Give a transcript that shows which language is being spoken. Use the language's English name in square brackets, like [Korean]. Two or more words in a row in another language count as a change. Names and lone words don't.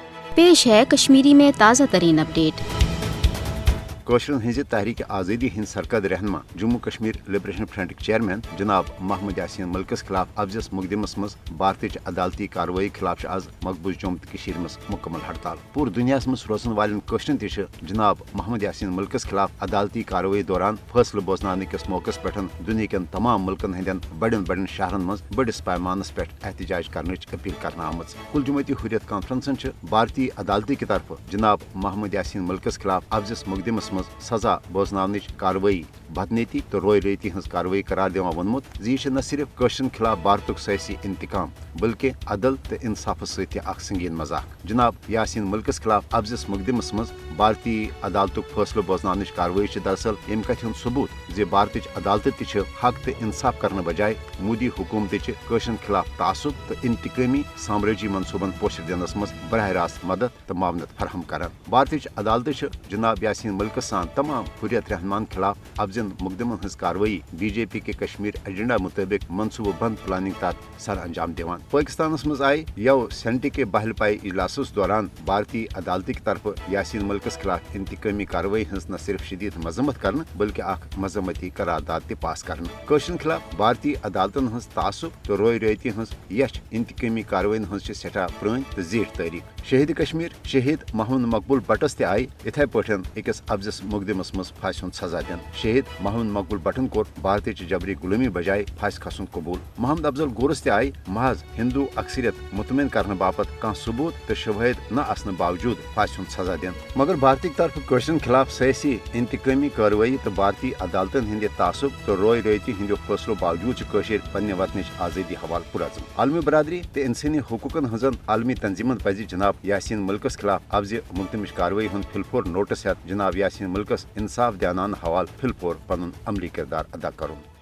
[Hindi] पेश है कश्मीरी में ताज़ा तरीन अपडेट। [Kashmiri] कोशरन हज तहरीक आज़ादी हिंद सरकर्द रहनमा जम्मू कश्मीर लिबरेशन फ्रंट चेयरमैन जनाब मोहम्मद यासीन मलिकस खिलाफ अफजस मुकदमस मज भारत अदालती कार्रवाई खिलाफ आज मकबूज जोम मज मुकम्मल हड़ताल। पूर दुनिया मज रोजन वाले कोशरन जनाब मोहम्मद यासीन मलिकस खिलाफ अदालती कार्रवाई दौरान फैसले बोजनाने किस मौके पे दुनिया के तमाम मुल्कन हंदन बड़न बड़न शहरन मज बड़िस पैमानस पे एहतजाज करने अपील करना आमज। कुल जमती हुर्रियत कॉन्फ्रेंसन भारतीय अदालती की तरफ जनाब मोहम्मद यासीन मलिकस खिलाफ अफजस मुकदमस मज सजा बोजनानिच कार्रवाई बदनीति तो रोय रेती हज कार्रवाई करार दिवान वोनमुत यह न सिर्फ कशरन खिलाफ भारत सियासी इंतकाम बल्कि अदल तो इंसाफ सत्य संगीन मजाक। जनाब यासीन मलिकस खिलाफ अफजस मुकदमस मज भारतीय अदालत फैसले बोजनानिच कार्रवाई दरअसल अम कथ सबूत जे भारत अदालत त हक तो इंसाफ करने बजाय मोदी हुकूमत कशरन खिलाफ तासुब तो इंतकामी साम्राजी मनसूबन पोषर दिनस मज बरह रास्त मदद तो मावनत फराहम कर। भारत अदालत जनाब यासीन मलिकस सान तमाम हुर्रियत रहमान खिलाफ अफजन मुकदमन हज कार्रवाई बीजेपी के कश्मीर एजेंडा मुताबिक मनसूबा बंद प्लानिंग तहत सर अंजाम दिवान। पाकिस्तान मज आय यव सेनेट के बहलपाई इजलास दौरान भारतीय अदालत की तरफ यासीन मलिकस खिलाफ इंतकामी कार्रवाई हज न सिर्फ शदीद मजम्मत कर बल्कि मजम्मती करारदाद त पास कर। कशरन खिलाफ भारतीय अदालतन हज तासुब तो रोय रेती हज यश इंतकामी कार्रवाई हज सठा पुरान तो जीठ तारीख। शहीद कश्मीर शहीद मोहम्मद मकबूल भट्टस त आय इथे पठन अकिस अफजस मुकदमस मज फांसी हुंद सजा दिन। शहीद मोहम्मद मकबूल भट्टन कोर भारत जबरी गुलामी बजाय फांसी खसन कबूल। मोहम्मद अफजल गोरस त आय महज हिंदू अक्सरियत मुतमिन करने बापत कह सबूत तो शवाहिद न आसने बावजूद फांसी हुंद सजा दिन। मगर भारत की तरफ कशरन खिलाफ सियासी इंतकामी कार्रवाई तो भारतीय अदालतन हिंद तासुब तो रोय रेती हिंदो फैसलों बावजूद कशर पन्ने वतन आज़ादी हवाल पुराजम। आलमी बरादरी तो इंसानी हुकूकन हजन आलमी तंजीमन पज जनाब यासीन मलिकस खिलाफ अफज मुकदमच कार्रवाई हूं फिलफोर नोटिस हेत जनाब यासीन मलिकस इंसाफ दियानान हवाल फिलफोर पन अमली किरदार अदा करुन।